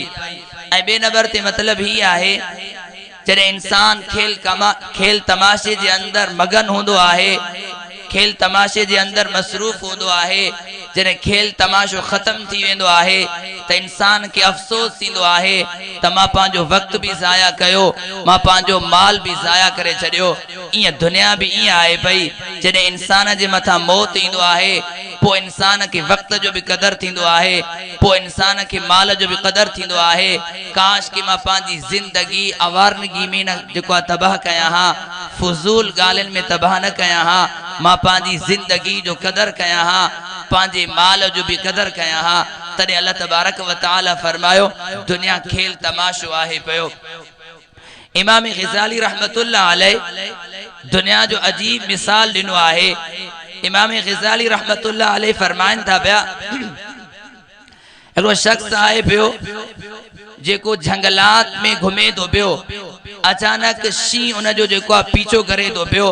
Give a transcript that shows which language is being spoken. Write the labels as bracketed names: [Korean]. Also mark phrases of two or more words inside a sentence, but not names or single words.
[Sindhi] ऐं ॿिए नंबर ते मतलब ही आहे, जॾहिं इंसान खेल तमाशे जे अंदर मगन होंदो आहे, खेल तमाशे जे अंदर मसरूफ होंदो आहे, जॾहिं खेल तमाशो खत्म थी वेंदो आहे त इंसान के अफ़सोस थींदो आहे त मां पंहिंजो वक्त भी ज़ाया कयो, मां पंहिंजो माल भी ज़ाया करे छॾियो। ईअं दुनिया भी ईअं आहे पई, जॾहिं इंसान जे मथां मौत ईंदो आहे, पोइ इंसान के वक्त जो भी कदर थींदो आहे, पोइ इंसान के माल जो भी कदर थींदो आहे। काश कि मां पंहिंजी ज़िंदगी अवारनगी में न जेको आहे तबाह कयां हा, फुज़ूल ॻाल्हियुनि में तबाह न कयां हा, मां पंहिंजी ज़िंदगी जो कदर कयां हा, पंहिंजे माल जो भी कदर कयां हा। तॾहिं [Arabic] الله تبارك وتعالى [Sindhi] फरमायो, दुनिया खेल तमाशो आहे पियो। इमाम ग़ज़ाली [Arabic] رحمة الله عليه [Sindhi] दुनिया जो अजीब मिसाल ॾिनो आहे। इमाम ग़ज़ाली [Arabic] رحمة الله عليه [Sindhi] फरमाइन था पिया, हिकिड़ो शख्स आहे पियो जेको जंगलात में घुमे थो पियो, अचानक शींहं उन जो जेको आहे पीछो करे थो पियो।